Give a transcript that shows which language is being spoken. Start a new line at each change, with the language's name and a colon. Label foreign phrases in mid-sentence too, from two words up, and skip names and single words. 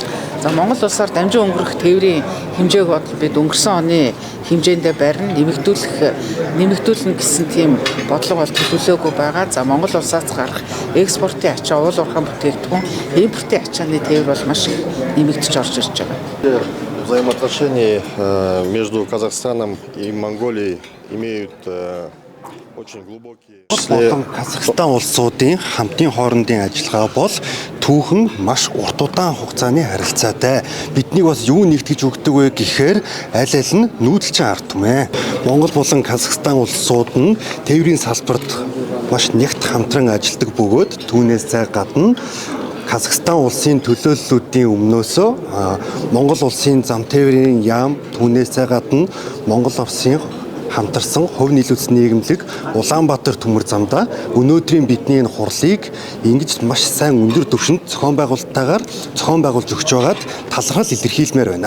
Mongolian: За Монгол улсаар дамжин өнгөрөх тээврийн хэмжээг бодвол бид өнгөрсөн оны хэмжээндээ барина нэмэгдүүлнэ гэсэн тийм бодлого бол төлөвлөөгүй байгаа. За Монгол улсаас гарах экспортын ачаа, уул уурхай бүтээгдэхүүн, импортын ачааны тээвэр бол маш нэмэгдэж орж ирж байгаа.
Russian: Взаимоотношения между Казахстаном и Монголией имеют очень глубокие.
Mongolian: Казахстан улсуудын хамтын хоорондын ажиллагаа бол түүхэн маш урт удаан хугацааны харилцаатай. Биднийг бас юу нэгтгэж өгдөг вэ гэхээр аль аль нь нүүдэлчин ард түмээ. Монгол болон Казахстан улсууд нь тээврийн салбарт маш нягт хамтран ажилладаг бөгөөд түүнээс зай гадна Казахстан улсын төлөөллүүдийн өмнөөсөө Монгол улсын зам тээврийн яам түүнээс зай гадна Монгол улсын хамтарсан хувь нийлүүлсэн нийгэмлэг Улаанбаатар төмөр замда өнөөдрийн бидний энэ хурлыг ингэж маш сайн өндөр түвшинд зохион байгуулалттайгаар зохион байгуулж өгч байгаад талархал илэрхийлмээр байна.